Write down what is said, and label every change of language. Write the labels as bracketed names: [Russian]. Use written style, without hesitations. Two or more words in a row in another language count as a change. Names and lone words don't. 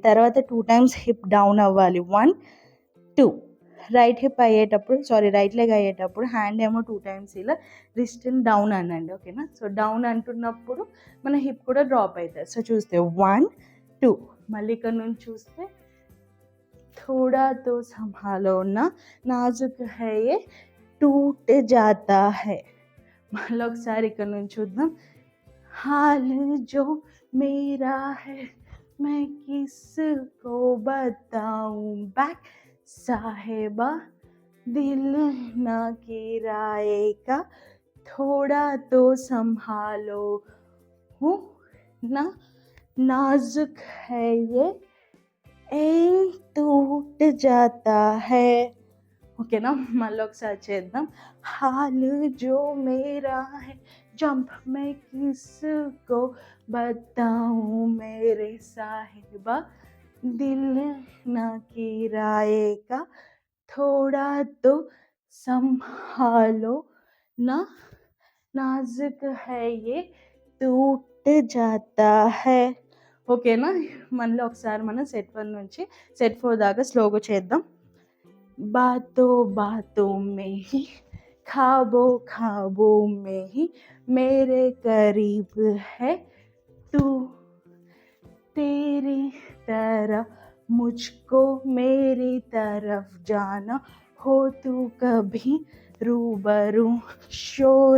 [Telugu] తర్వాత 2 times [English] hip down [Telugu] అవ్వాలి. 1 2. [English] right leg [Telugu] అయ్యేటప్పుడు హ్యాండ్ ఏమో 2 times ఇలా రిస్ట్ని డౌన్ అనండి. ఓకేనా? సో డౌన్ అంటున్నప్పుడు మన హిప్ కూడా డ్రాప్ అవుతుంది. సో చూస్తే 1 2. మళ్ళీ ఇక్కడ నుంచి చూస్తే [Hindi] थोड़ा तो संभालो ना नाजुक है ये टूट जाता है. [Telugu] మళ్ళీ ఒకసారి ఇక్కడ నుంచి చూద్దాం. [Hindi] हाल जो मेरा है मैं किसको बताऊं बैक साहिबा दिल ना किराएगा थोड़ा तो संभालो हूँ ना नाजुक है ये टूट जाता है. [Telugu] ఓకేనా? మళ్ళీ ఒకసారి చేద్దాం. [Hindi] हाल जो मेरा है जंप मैं किसको बताऊं मेरे साहिबा दिल ना किराएगा थोड़ा तो संभालो ना नाजुक है ये टूट जाता है. [Telugu] ఓకేనా? మళ్ళీ ఒకసారి మనం సెట్ 1 నుంచి సెట్ 4 దాకా స్లోగా చేద్దాం. [Hindi] बातों बातों में ही ख्वाबों ख्वाबों में ही मेरे करीब है तू तेरी तरह मुझको मेरी तरफ जाना हो तू कभी रूबरू शोर